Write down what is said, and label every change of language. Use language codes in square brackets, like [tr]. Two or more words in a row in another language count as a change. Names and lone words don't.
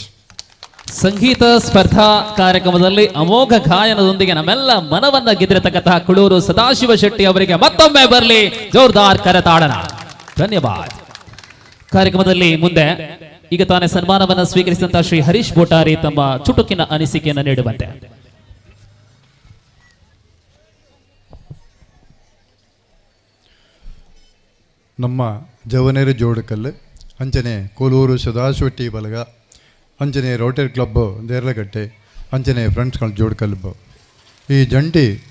[kn] ಸಂಗೀತ ಸ್ಪರ್ಧಾ ಕಾರ್ಯಕ್ರಮದಲ್ಲಿ ಅಮೋಘ ಗಾಯನದೊಂದಿಗೆ ನಮ್ಮೆಲ್ಲ ಮನವನ್ನ ಗೆದ್ದಿರತಕ್ಕಂತಹ ಕುಳೂರು ಸದಾಶಿವ ಶೆಟ್ಟಿ ಅವರಿಗೆ ಮತ್ತೊಮ್ಮೆ ಬರಲಿ ಜೋರ್ದಾರ್ ಕರತಾಡನ. ಧನ್ಯವಾದ. ಕಾರ್ಯಕ್ರಮದಲ್ಲಿ ಮುಂದೆ ಈಗ ತಾನೇ ಸನ್ಮಾನವನ್ನು ಸ್ವೀಕರಿಸಿದಂತಹ ಶ್ರೀ ಹರೀಶ್ ಬೋಟಾರಿ ತಮ್ಮ ಚುಟುಕಿನ ಅನಿಸಿಕೆಯನ್ನು ನೀಡುವಂತೆ. [tcy] ನಮ್ಮ ಜವನೇರು ಜೋಡುಕಲ್ಲು ಅಂಚನೆ ಕೋಲೂರು ಸದಾಶಿವಟ್ಟಿ ಬಲಗ ಅಂಚನೆ ರೋಟರಿ ಕ್ಲಬ್ ದೇರ್ಲಗಟ್ಟೆ ಅಂಚನೆ ಫ್ರೆಂಡ್ಸ್ ಜೋಡುಕಲ್ಲು ಈ ಜಂಟಿ